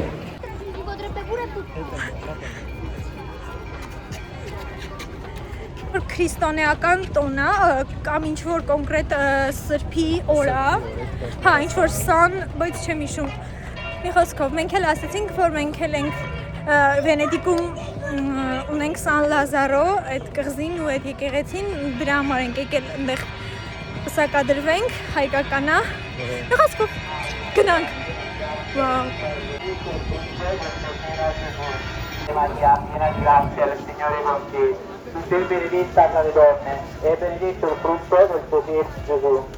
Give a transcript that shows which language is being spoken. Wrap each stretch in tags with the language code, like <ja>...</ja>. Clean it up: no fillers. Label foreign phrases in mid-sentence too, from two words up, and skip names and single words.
<hy>քրիստոնեական տոնը կամ ինչ-որ կոնկրետ սրբի օր է, հա, ինչ-որ սան, բայց չեմ հիշում մի խոսքով, մենք էլ ասեցինք, որ մենք էլ ենք Վենետիկում ունենք Սան Լազարո, այդ կղզին ու այդ եկեղեցին, դրա համար ենք եկել այնտեղ պսակադրվենք, հայկականա, մի խոսքով, գնանք, վաու</hy> <it>Maria, piena di grazia, il Signore è con te. Tu sei benedetta tra le donne e benedetto il frutto del tuo seno, Gesù.</it>